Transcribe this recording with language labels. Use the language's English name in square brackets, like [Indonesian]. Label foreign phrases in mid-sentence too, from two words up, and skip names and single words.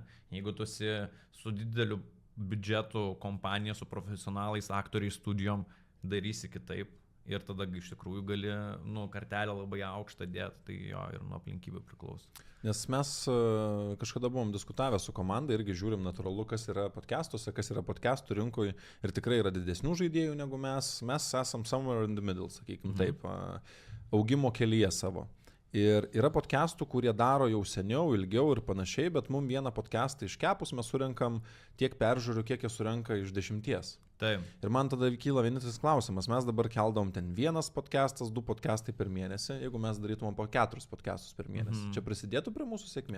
[Lithuanian] Jeigu tu esi su dideliu biudžetu kompanija, su profesionalais, aktoriais, studijom, darysi kitaip. Ir tada iš tikrųjų gali kartelę labai aukštą dėti, tai jo ir nuo aplinkybių priklauso. Nes mes kažkada buvom diskutavę su komanda, irgi žiūrim natūralu, kas yra podcastuose, kas yra podcastų rinkoje ir tikrai yra didesnių žaidėjų negu mes. Mes esam [English] somewhere in the middle, [Lithuanian] sakykim taip, augimo kelyje savo. Ir yra podcastų, kurie daro jau seniau, ilgiau ir panašiai, bet mums vieną podcastą iškepus mes surenkam tiek peržiūrų, kiek jie surenka iš 10. Taip. Ir man tada kyla vienintelis klausimas, mes dabar keldom ten vienas podcastas, 2 podcastai per mėnesį, jeigu mes darytumėm po 4 podcastus per mėnesį, čia prisidėtų prie mūsų sėkmės?